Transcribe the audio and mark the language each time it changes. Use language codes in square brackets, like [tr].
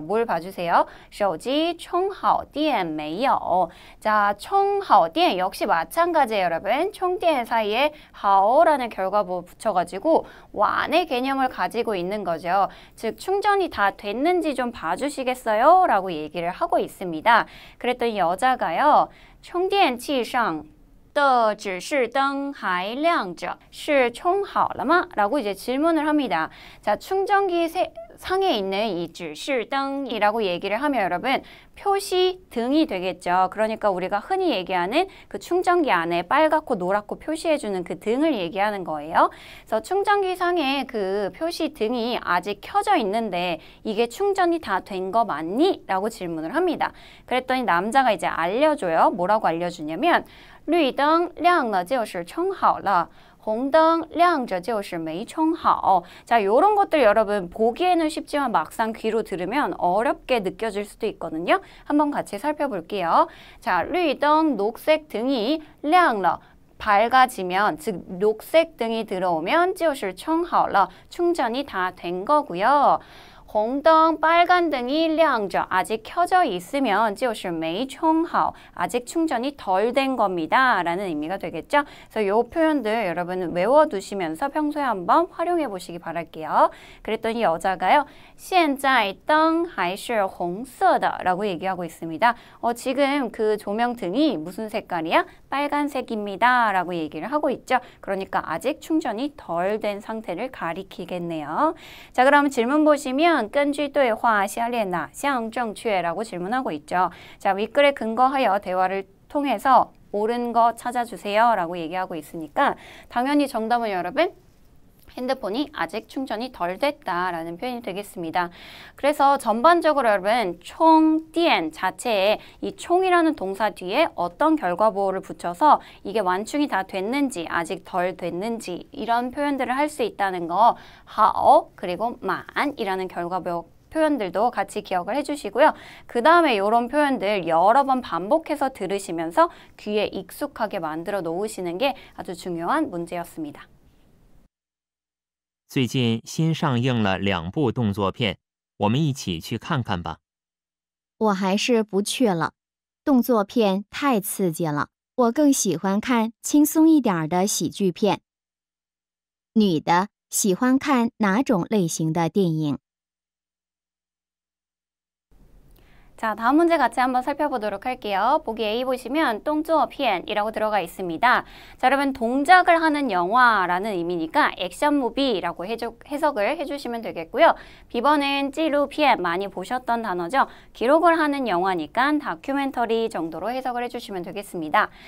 [ko] 뭘 봐주세요? [zh] 手机充好电没有? [ko] 자, 充好电 역시 마찬가지예요, 여러분. 充电 사이에 好라는 결과보 붙여가지고 완의 개념을 가지고 있는 거죠. 즉 충전이 다 됐는지 좀 봐주시겠어요? 라고 얘기를 하고 있습니다. 그랬더니 여자가요. [zh] 充电器上的指示灯还亮着是充好了吗? [ko] 라고 이제 질문을 합니다. 자, 충전기 상에 있는 이 指示灯이라고 얘기를 하면 여러분 표시 등이 되겠죠. 그러니까 우리가 흔히 얘기하는 그 충전기 안에 빨갛고 노랗고 표시해주는 그 등을 얘기하는 거예요. 그래서 충전기 상에 그 표시 등이 아직 켜져 있는데 이게 충전이 다 된 거 맞니? 라고 질문을 합니다. 그랬더니 남자가 이제 알려줘요. 뭐라고 알려주냐면 [zh] 绿灯亮了就是充好了 红灯亮着就是没充好. [ko] 자, 요런 것들 여러분 보기에는 쉽지만 막상 귀로 들으면 어렵게 느껴질 수도 있거든요. 한번 같이 살펴볼게요. 자, 绿灯 녹색 등이 亮了 밝아지면, 즉 녹색 등이 들어오면 [zh] 就是充好了 [ko] 충전이 다 된 거고요. 红灯 빨간 등이 亮着 아직 켜져 있으면 [zh] 就是没充好 [ko] 아직 충전이 덜 된 겁니다 라는 의미가 되겠죠. 그래서 이 표현들 여러분 외워두시면서 평소에 한번 활용해 보시기 바랄게요. 그랬더니 여자가요. [zh] 现在灯还是红色的 [ko] 라고 얘기하고 있습니다. 지금 그 조명등이 무슨 색깔이야? 빨간색입니다 라고 얘기를 하고 있죠. 그러니까 아직 충전이 덜 된 상태를 가리키겠네요. 자, 그럼 질문 보시면 [zh] 根据对话下列哪项正确 [ko] 라고 질문하고 있죠. 자, 윗글에 근거하여 대화를 통해서 옳은 거 찾아주세요 라고 얘기하고 있으니까 당연히 정답은 여러분 핸드폰이 아직 충전이 덜 됐다라는 표현이 되겠습니다. 그래서 전반적으로 여러분 총电 자체에 이 총이라는 동사 뒤에 어떤 결과보호를 붙여서 이게 완충이 다 됐는지 아직 덜 됐는지 이런 표현들을 할 수 있다는 거 好 그리고 满이라는 결과보호 표현들도 같이 기억을 해주시고요. 그 다음에 이런 표현들 여러 번 반복해서 들으시면서 귀에 익숙하게 만들어 놓으시는 게 아주 중요한 문제였습니다. [zh] 最近新上映了2部动作片，我们一起去看看吧。我还是不去了，动作片太刺激了，我更喜欢看轻松一点的喜剧片。女的喜欢看哪种类型的电影？ [ko] 자, 다음 문제 같이 한번 살펴보도록 할게요. 보기 A 보시면 动作片이라고 들어가 있습니다. 자, 여러분 동작을 하는 영화라는 의미니까 액션 무비라고 해석을 해주시면 되겠고요. B번은 纪录片 많이 보셨던 단어죠. 기록을 하는 영화니까 다큐멘터리 정도로 해석을 해주시면 되겠습니다.